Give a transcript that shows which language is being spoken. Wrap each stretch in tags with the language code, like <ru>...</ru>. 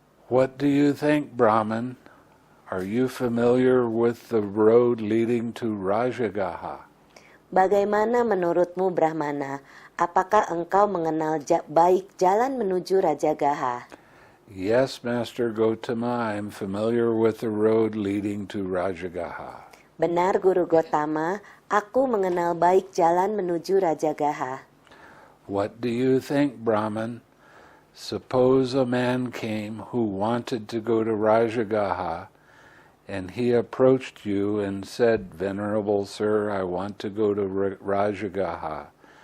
<en>What do you think, Brahman? Are you familiar with the road leading to Rajagaha?</en> <id>Bagaimana menurutmu, Brahmana? Apakah engkau mengenal baik jalan menuju Rajagaha?</id> <en>Yes, Master Gotama, I am familiar with the road leading to Rajagaha.</en> <id>Benar, Guru Gotama, aku mengenal baik jalan menuju Rajagaha.</id> <en>What do you think, Brahman? Suppose a man came who wanted to go to Rajagaha, and he approached you and said, Venerable Sir, I want to go to Rajagaha.</en>